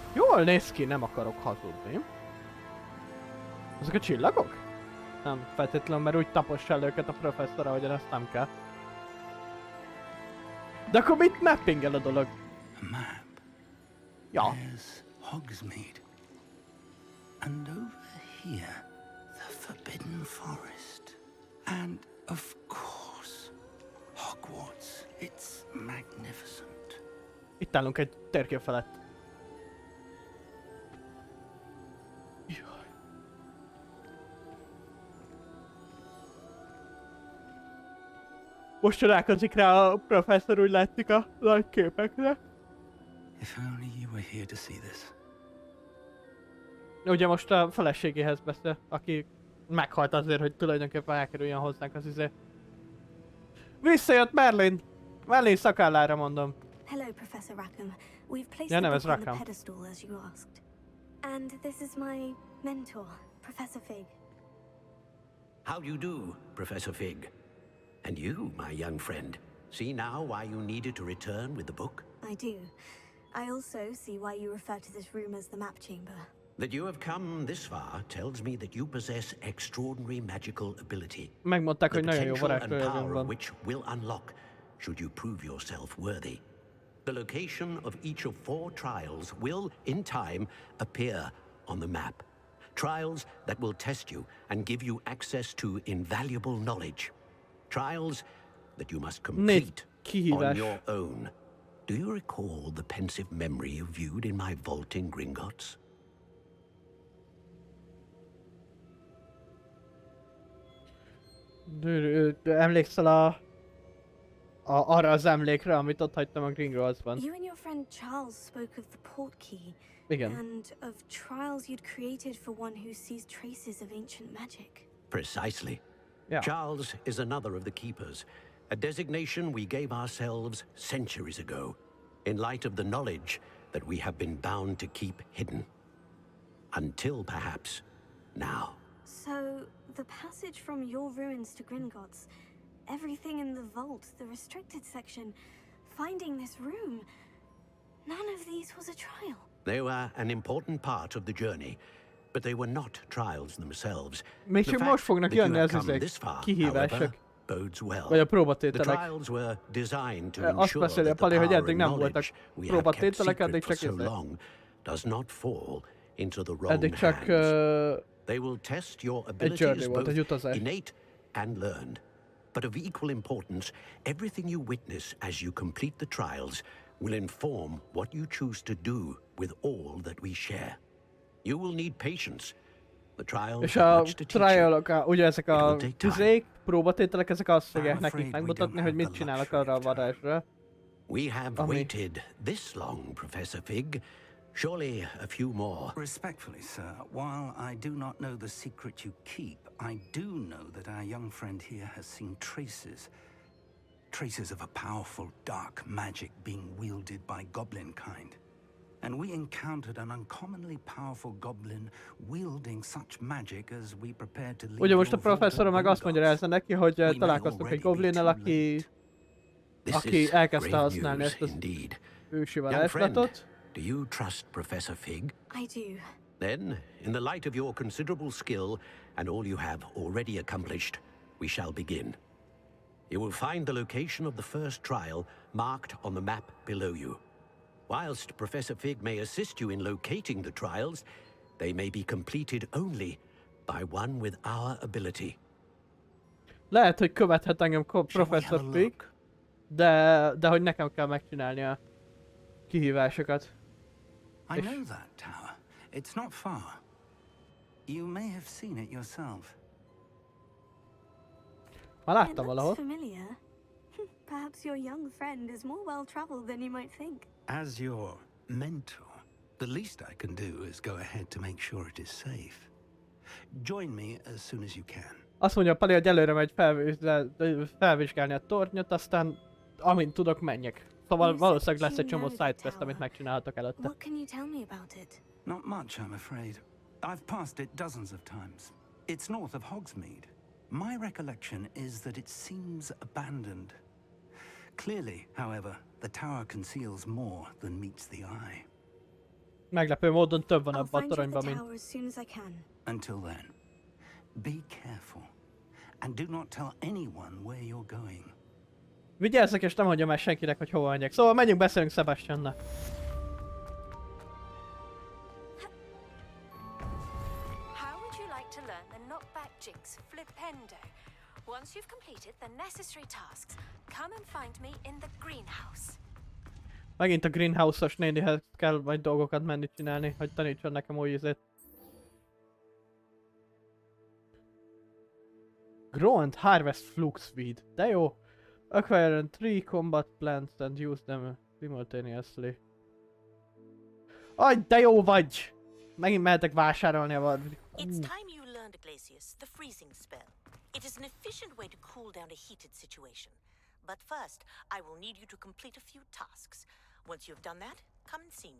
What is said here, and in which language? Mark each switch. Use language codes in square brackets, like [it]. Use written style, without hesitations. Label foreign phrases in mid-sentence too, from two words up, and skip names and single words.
[hu] Jól néz ki, nem akarok hazudni. Ezek a csillagok? Nem feltétlenül, mert úgy tapossa el őket a professzor, ahogyan ezt nem kell. De akkor mit mappingel a dolog? A map. Ja. [en] There's Hogsmeade. And over here, the Forbidden Forest. And of course, Hogwarts. It's magnificent. [hu] Itt állunk egy térkép felett. Most csodálkozik rá a professzor, úgy látszik a nagy képekre. [en] If only you were here to see this. [hu] Ugye most a feleségéhez beszél, aki meghalt azért, hogy tulajdonképpen elkerüljön hozzánk az izé. Visszajött Merlin! Merlin szakállára mondom. [en] Hello, Professor Rackham. We've placed Yeah, the no, book it's on the Rackham. pedestal as you asked. And this is my mentor, Professor Fig. How do you do, Professor Fig? And you, my young friend, see now why you needed to return with the book? I do. I also see why you refer to this room as the map chamber. That you have come this far tells me that you possess extraordinary magical ability. [hu] Megmondták, [en] The [hu] hogy nagyon jó [en] potential and [hu] varázslója [en] power [hu] van. [en] of which will unlock should you prove yourself worthy. The location of each of 4 trials will, in time, appear on the map. Trials that will test you and give you access to invaluable knowledge. Trials that you must complete on your own. Do you recall the pensive memory you viewed in my vault in Gringotts? [hu] Emlékszel arra az emlékre, amit ott hagytam a Gringottsban? [en] You and your friend Charles spoke of the port key. [hu] Igen. [en] And of trials you'd created for one who sees traces of ancient magic. Precisely. Yeah. Charles is another of the keepers, a designation we gave ourselves centuries ago, in light of the knowledge that we have been bound to keep hidden. Until perhaps now. So, the passage from your ruins to Gringotts, everything in the vault, the restricted section, finding this room, none of these was a trial. They were an important part of the journey, but they were not trials themselves. [hu] Még csak most fognak jönni az izék, kihívások. [en] Bodes well. [hu] Vagy a [en] The [hu] próbatételek. [en] trials were designed to [hu] Azt [en] ensure [hu] beszéli a [en] that the [hu] Pali, hogy [en] power [hu] eddig [en] and [hu] nem voltak [en] knowledge we have kept [hu] próbatételek, eddig [en] secret for [hu] csak [en] so [hu] izé. [en] long does not fall into the wrong [hu] Eddig csak [en] hands. They will test your [hu] egy [en] abilities [hu] journey volt, egy [en] both [hu] utazás. [en] innate and learned. But of equal importance, everything you witness as you complete the trials will inform what you choose to do with all that we share. You will need patience. The trials [hu] És [en] have [hu] a [en] much to teach you. [hu] trialok, ugye ezek [en] It will [hu] a [en] take time. [hu] tüzék, próbatételek, ezek azt fogják [en] I'm [hu] nekik [en] afraid we [hu] megmutatni, [en] don't [hu] hogy [en] have [hu] mit [en] the [hu] csinálnak [en] luxury [hu] arra a [en] of time. [hu] varázsra. [en] We have [hu] Ami- [en] waited this long, Professor Fig. Surely a few more. Respectfully, sir, while I do not know the secret you keep, I do know that our young friend here has seen traces of a powerful dark magic being wielded by goblin kind. And we encountered an uncommonly powerful goblin wielding such magic as we prepared to leave [hu] Ugye most a [en] your vault [hu] professzor [en] at [hu] meg azt mondja [en] Gringotts. [hu] Rész neki, hogy [en] We may [hu] találkoztunk [en] already [hu] egy [en] be [hu] goblinnel, [en] too [hu] aki [en] late. This [hu] elkezdte [en] is [hu] használni [en] grave [hu] ezt az [en] news indeed. [hu] ősi [en] Young [hu] varázslatot. [en] friend, do you trust Professor Fig? I do. Then, in the light of your considerable skill and all you have already accomplished, we shall begin. You will find the location of the first trial marked on the map below you. Whilst Professor Fig may assist you in locating the trials, they may be completed only by one with our ability. [hu] Lehet, hogy követhet engem [en] Shall we have [hu] professzor [en] a [hu] Fig, [en] look? [hu] de hogy nekem kell megcsinálni a kihívásokat. [en] I know that tower. It's not far. You may have seen it yourself. [hu] Már [en] It [hu] láttam [en] looks [hu] valahol. [en] familiar. Perhaps your young friend is more well-traveled than you might think. As your mentor, the least I can do is go ahead to make sure it is safe. Join me as soon as you can. [hu] Azt mondja a Pali, hogy előre megy felvizsgálni a tornyot, aztán amint tudok, menjek. Szóval valószínűleg lesz egy csomó sidequest, amit megcsinálhatok előtte. [en] What can you tell me about it? Not much, I'm afraid. I've passed it dozens of times. It's north of Hogsmeade. My recollection is that it seems abandoned. Clearly, however, the tower conceals more than meets the eye. [hu] Meglepő módon több van [en] I'll [hu] abban a [en] find you at [hu] toronyban, [en] the [hu] mint... [en] tower as soon as I can. Until then, be careful. And do not tell anyone where you're going. [hu] Vigyázzak, és nem mondjam el senkinek, hogy hova megyek. Szóval menjünk, beszélünk Sebastiannal. [en] How would you like to learn the knockback jigs flipendo? Once you've completed the necessary tasks, come and find me in the greenhouse. [hu] Megint a greenhouse-os nénihez kell majd dolgokat menni csinálni, hogy tanítson nekem új izét. [en] Grow and harvest fluxweed. [hu] De jó. [en] Acquire 3 combat plants and use them simultaneously. [hu] Aj, de jó vagy! Megint mehetek vásárolni a [en] It's time you learned, Glacius, the freezing spell. It is an efficient way to cool down a heated situation. But first, I will need you to complete a few tasks. Once you've done that, come and see me.